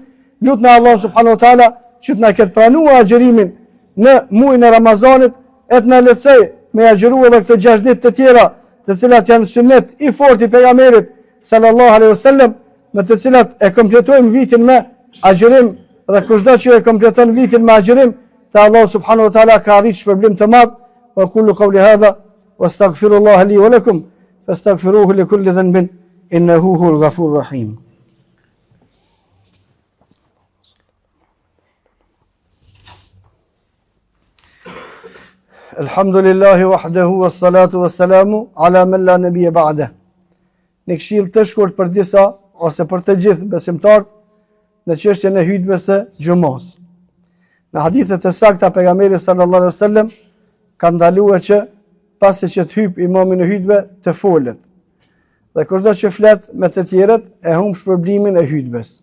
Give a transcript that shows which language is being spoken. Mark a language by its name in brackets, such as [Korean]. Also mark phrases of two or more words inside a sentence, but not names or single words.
[Albanian] Lutna [Arabic] الله سبحانه وتعالى [Albanian] që të na ketë pranuar agjërimin në muajin e Ramazanit, e të na lehtësoj me agjëru edhe këto 6 ditë të tjera, të cilat janë sunet i fortë i pejgamberit [Arabic] صلى الله عليه وسلم, [Albanian] me të cilat e kompletojmë vitin me agjërim, dhe kushdo që e kompleton vitin me agjërim, te [Arabic] الله سبحانه وتعالى [Albanian] ka arrit shpërblim të madh. [Arabic] وأقول قولي هذا وأستغفر الله لي ولكم فاستغفروه لكل ذنب إنه هو الغفور الرحيم. الحمد لله وحده والصلاة والسلام على من لا نبي بعده. [Albanian] Në këshill të shkurt për disa ose për të gjithë besimtarët në çështjen e hutbes së xumos. Në hadithet e sakta pejgamberi [Arabic] صلى الله عليه وسلم [Albanian] ka ndaluar që pasi që të hyj imami në hutbe të folet. Dhe kurdo që flet me të tjerët e humb shpërblimin e hutbes.